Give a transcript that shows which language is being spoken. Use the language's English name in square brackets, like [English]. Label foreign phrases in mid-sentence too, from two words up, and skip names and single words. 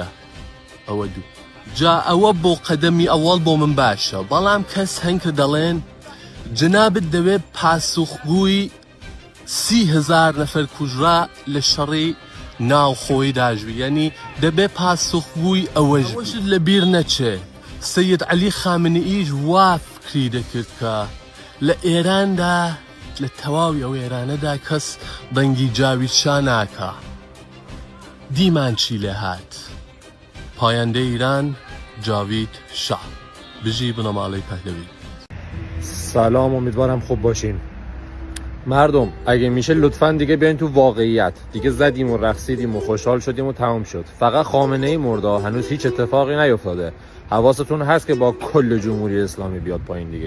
[Central Kurdish] ئەوە دوو جا ئەوە بۆ قەدەمی ئەوەڵ بۆ من باشە، بەڵام کەس هەن کە دەڵێن جنابت دەوێت پاسوخگووی 30,000 نەفەر کوژرا لە شەڕی ناوخۆی داژوی، یعنی دەبێ پاسوخگووی ئەوەشت لە بیر نەچێ. سەید عەلی خامنەئیش وا فکری دەکرد کە لە ئێراندا لە تەواوی ئەو ئێرانەدا کەس دەنگی جاوید شا ناکا. دیمان چی لێ هات؟ [Persian] پاینده ایران جاوید شاه. [Central Kurdish] بژی بنەماڵەی پەهلەوی. [Persian] سلام، امیدوارم خوب باشین. مردم اگه میشه لطفاً دیگه بیاین تو واقعیت. دیگه زدیم و رقصیدیم و خوشحال شدیم و تمام شد. فقط خامنه‌ای مرده، هنوز هیچ اتفاقی نیفتاده. حواستون هست که با کل جمهوری اسلامی بیاد پایین دیگه.